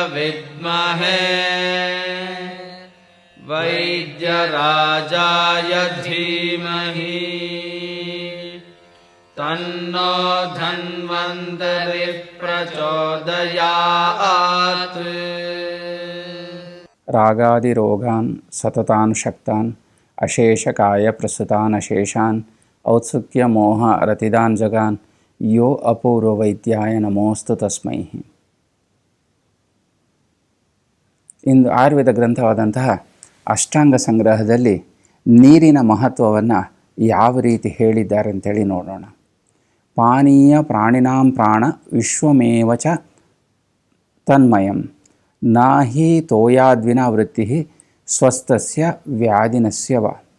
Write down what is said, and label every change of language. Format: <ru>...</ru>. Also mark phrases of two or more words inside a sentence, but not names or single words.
<sa>विद्महे वैद्यराजाय धीमहि तन्नो धन्वन्तरिः प्रचोदयात्। रागादिरोगान् सततान् शक्तान् अशेषकाय प्रसुतान् अशेषान् औत्सुक्यमोह रतिदान् जगान् यो ಅಪೂರ್ವವೈದ್ಯಾಯ ನಮೋಸ್ತು ತಸ್ಮೈ.</sa> <kn>ಇಂದು ಆಯುರ್ವೇದ ಗ್ರಂಥವಾದಂತಹ ಅಷ್ಟಾಂಗ ಸಂಗ್ರಹದಲ್ಲಿ ನೀರಿನ ಮಹತ್ವವನ್ನು ಯಾವ ರೀತಿ ಹೇಳಿದ್ದಾರೆ ಅಂತೇಳಿ ನೋಡೋಣ.</kn> <sa>ಪಾನೀಯ ಪ್ರಾಣಿನಾಂ ಪ್ರಾಣ ವಿಶ್ವಮೇವ ಚ ತನ್ಮಯಂ ನಾಹಿ ತೋಯಾದ್ವಿನ ವೃತ್ತಿ ಸ್ವಸ್ಥಸ್ಯ ವ್ಯಾಧಿನಸ್ಯ ವ.</sa>